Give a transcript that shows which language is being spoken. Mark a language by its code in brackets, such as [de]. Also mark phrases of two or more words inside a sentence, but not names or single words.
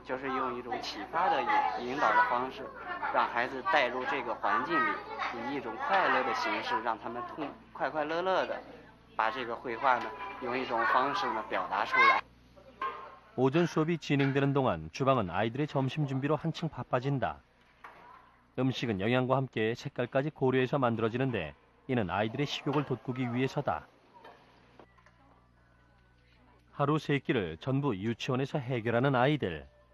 [zh] 就是用一种启发的引导的方式，让孩子带入这个环境里，以一种快乐的形式，让他们快快乐乐的把这个绘画呢，用一种方式呢表达出来。 [ko] 오전 수업이 진행되는 동안 주방은 아이들의 점심 준비로 한층 바빠진다. 음식은 영양과 함께 색깔까지 고려해서 만들어지는데 이는 아이들의 식욕을 돋구기 위해서다. 하루 3끼를 전부 유치원에서 해결하는 아이들.